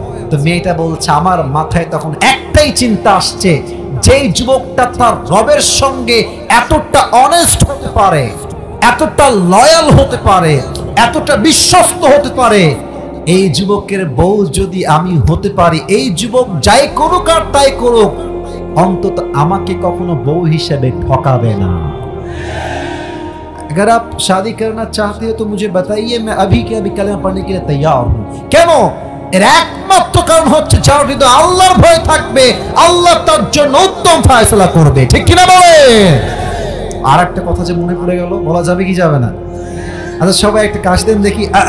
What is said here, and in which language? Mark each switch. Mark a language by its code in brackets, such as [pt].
[bn] তো মেয়েটা বলছে আমার মাথায় তখন একটাই চিন্তা আসছে, যেই যুবকটা তার রবের সঙ্গে এতটা অনেস্ট হতে পারে, এতটা লয়াল হতে পারে, এতটা বিশ্বস্ত হতে পারে, এই যুবকের বউ যদি আমি হতে পারি, এই যুবক যাই করুক আর তাই করুক, অন্তত আমাকে কখনো বউ হিসেবে ঠকাবে না। [hi] अगर आप शादी करना चाहते हो तो मुझे बताइए, मैं अभी के अभी कलमा पढ़ने के लिए तैयार हूं। [bn] কেন? এর একমাত্র কারণ হচ্ছে যার হৃদয়ে আল্লাহর ভয় থাকবে, আল্লাহ তার জন্য উত্তম ফয়সালা করবে, ঠিক কি না বলে? আর একটা কথা যে মনে পড়ে গেল, বলা যাবে কি যাবে না? আচ্ছা সবাই একটা কাশ দেন দেখি।